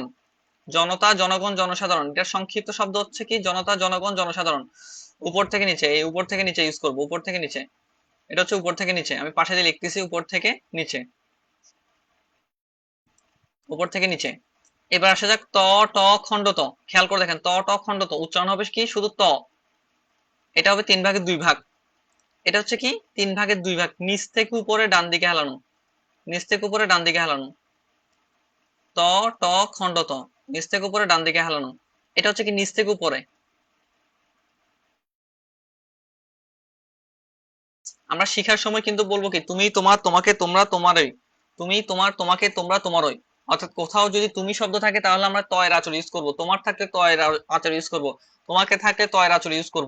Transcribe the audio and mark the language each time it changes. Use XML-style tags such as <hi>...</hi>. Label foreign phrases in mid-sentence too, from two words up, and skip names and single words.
<bn>জনতা, জনগণ, জনসাধারণ, এটার সংক্ষিপ্ত শব্দ হচ্ছে কি জনতা, জনগণ, জনসাধারণ। উপর থেকে নিচে, এই উপর থেকে নিচে ইউজ করবো, উপর থেকে নিচে। এটা হচ্ছে উপর থেকে নিচে, আমি পাশে দিয়ে লিখতেছি উপর থেকে নিচে, উপর থেকে নিচে। এবার আসা যাক ত, ট, খণ্ড ত। খেয়াল করে দেখেন ত, ট, খণ্ড ত উচ্চারণ হবে কি শুধু ত। এটা হবে 3 ভাগে 2 ভাগ। এটা হচ্ছে কি 3 ভাগে 2 ভাগ, নিচ থেকে উপরে ডান দিকে হেলানো, নিচ থেকে উপরে ডান দিকে হেলানো। ত, ট, খণ্ড ত, নিচ থেকে উপরে ডান দিকে হেলানো। এটা হচ্ছে কি নিচ থেকে উপরে। আমরা শিখার সময় কিন্তু বলবো কি তুমি, তোমার, তোমাকে, তোমরা, তোমারই। তুমি, তোমার, তোমাকে, তোমরা, তোমারই। অর্থাৎ কোথাও যদি তুমি শব্দ থাকে তাহলে আমরা তয়ের আচর ইউজ করব, তোমার থাকলে তয়ের আচর ইউজ করব, তোমাকে থাকলে তয়ের আচর ইউজ করব।</bn>